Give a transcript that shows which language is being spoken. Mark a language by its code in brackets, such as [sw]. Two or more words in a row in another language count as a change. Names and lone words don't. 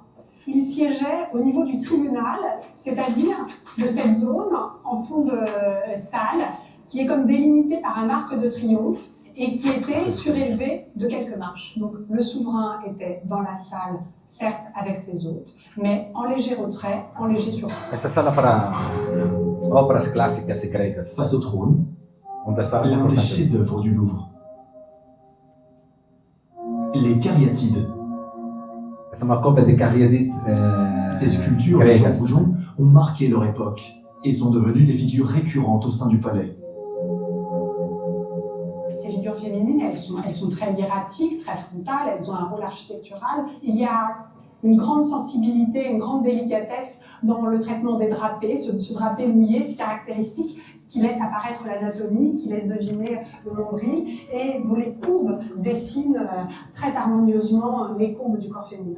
[fr] Il siégeait au niveau du tribunal, c'est-à-dire de cette zone en fond de salle qui est comme délimitée par un arc de triomphe et qui était surélevée de quelques marches. Donc le souverain était dans la salle, certes avec ses hôtes, mais en léger retrait, en léger surplus. [pt] Essa sala para obras clássicas e gregas. [fr] Face au trône, [pt] Uma das salas [fr] l'un des [pt] importantes. [fr] chefs-d'œuvre du Louvre. Les Cariatides. [pt] Essa é uma cópia de Cariatide [fr] Ces sculptures de Jean [pt] gregas. [fr] Goujon ont marqué leur époque et sont devenues des figures récurrentes au sein du palais. Ces figures féminines, elles sont très hiératiques, très frontales, elles ont un rôle architectural. Il y a une grande sensibilité, une grande délicatesse dans le traitement des drapés, ce drapé mouillé, c'est caractéristique, qui laisse apparaître l'anatomie, qui laisse deviner le nombril, et dont les courbes dessinent très harmonieusement les courbes du corps féminin.